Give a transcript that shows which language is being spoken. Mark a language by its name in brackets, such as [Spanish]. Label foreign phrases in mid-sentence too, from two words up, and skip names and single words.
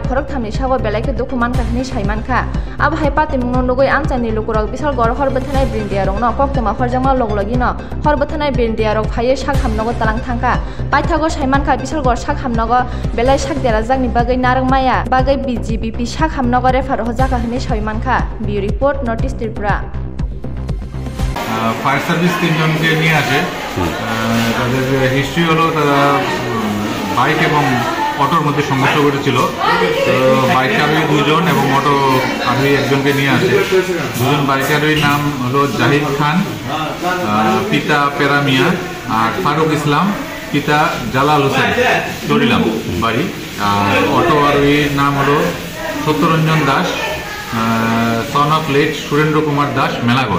[Turkic languages] khorok thamni sago belai ke dokuman kahni saiman kha ab haipati mungno logoi amchani lukurok bisal gor horbothanai brindia rong no koktema horjama loglogi no horbothanai brindia rok phaiye sak hamnogo talang thangka paithago saiman kha bisal gor sak hamnogo belai sak dera jagni bagai narang maya bagai BGBP sak hamnogo refer hojaka hni saiman kha [English] Bureau report [Turkic languages] notice Tripura [English] fire service [Bangla] তিনজনকে নিয়ে আসে তাদের হিস্ট্রি হলো তারা বাইক এবং অটোর মধ্যে সংঘর্ষ ঘটেছিল তো বাইক আরোহী দুজন এবং অটো আরোহী একজনকে নিয়ে আসে দুজন বাইক আরোহীর নাম হলো জাহিদ খান পিতা পেরা মিয়া আর ফারুক ইসলাম পিতা জালাল হোসেন দরিলাম বাড়ি আর অটো আরোহীর নাম হলো সত্যরঞ্জন দাস [English] son of late [Bangla] সুরেন্দ্র কুমার দাস মেলাগড়।